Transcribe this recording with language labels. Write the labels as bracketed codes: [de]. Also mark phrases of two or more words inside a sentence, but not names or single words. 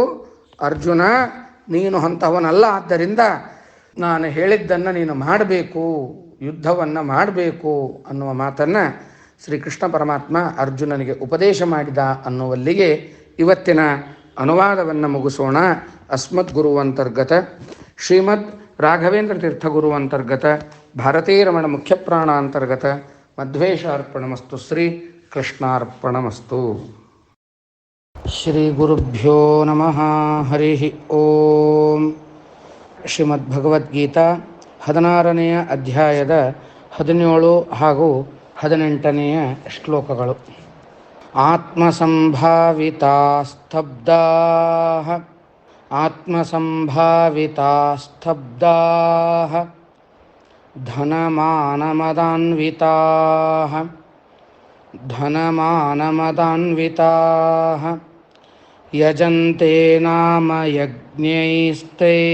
[kn] ಅರ್ಜುನ, ನೀನು ಅಂಥವನಲ್ಲ, ಆದ್ದರಿಂದ ನಾನು ಹೇಳಿದ್ದನ್ನು ನೀನು ಮಾಡಬೇಕು, ಯುದ್ಧವನ್ನು ಮಾಡಬೇಕು ಅನ್ನುವ ಮಾತನ್ನು ಶ್ರೀಕೃಷ್ಣ ಪರಮಾತ್ಮ ಅರ್ಜುನನಿಗೆ ಉಪದೇಶ ಮಾಡಿದ ಅನ್ನುವಲ್ಲಿಗೆ ಇವತ್ತಿನ ಅನುವಾದವನ್ನು ಮುಗಿಸೋಣ. [sa] ಅಸ್ಮದ್ ಗುರುವಂತರ್ಗತ ಶ್ರೀಮದ್ ರಾಘವೇಂದ್ರ ತೀರ್ಥಗುರು ಅಂತರ್ಗತ ಭಾರತೀರಮಣ ಮುಖ್ಯಪ್ರಾಣ ಅಂತರ್ಗತ ಮಧ್ವೇಶ ಅರ್ಪಣಮಸ್ತು. ಶ್ರೀ ಕೃಷ್ಣಾರ್ಪಣಮಸ್ತು. ಶ್ರೀ ಗುರುಭ್ಯೋ ನಮಃ. ಹರಿ ಓಂ. [kn] ಶ್ರೀಮದ್ಭಗವದ್ಗೀತಾ 16ನೇ ಅಧ್ಯಾಯದ 17 ಹಾಗೂ 18ನೇ ಶ್ಲೋಕಗಳು. [sa] ಆತ್ಮಸಂಭಾವಿತಾ ಸ್ತಬ್ಧಾ, ಆತ್ಮಸಂಭಾವಿತಾ ಸ್ತಬ್ಧಾ, ಧನಮಾನಮದಾನ್ವಿತಾ, ಧನಮಾನಮದಾನ್ವಿತಾ, ಯಜಂತೆ ನಾಮ ಯಜ್ಞೈಸ್ತೆ,